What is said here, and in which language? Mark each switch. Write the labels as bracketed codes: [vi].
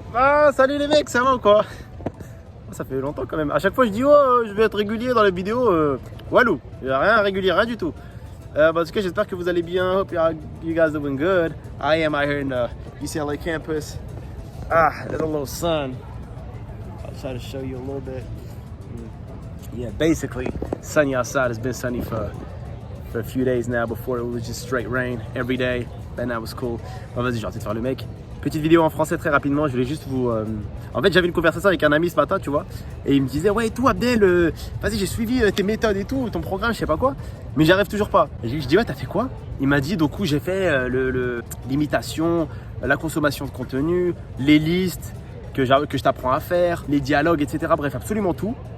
[fr] Ah, salut les mecs, ça va ou quoi? Ça fait longtemps quand même. À chaque fois, je dis, oh, je vais être régulier dans les vidéos. Walou, il n'y a rien régulier, rien du tout. En tout cas, j'espère que vous allez bien. [en] Hope you guys doing good. I am out here in the UCLA campus. There's a little sun. I'll try to show you a little bit. Yeah, basically, sunny outside. It's been sunny for a few days now. Before it was just straight rain every day. Then that was cool. [fr] Bon, vas-y, j'ai arrêté de faire le mec. Petite vidéo en français très rapidement, je voulais juste vous... En fait, j'avais une conversation avec un ami ce matin, tu vois, et il me disait, ouais, tout Abdel, vas-y, j'ai suivi tes méthodes et tout, ton programme, je sais pas quoi, mais j'arrive toujours pas. Et je dis, ouais, t'as fait quoi? Il m'a dit, du coup, j'ai fait l'imitation, la consommation de contenu, les listes que je t'apprends à faire, les dialogues, etc. Bref, absolument tout.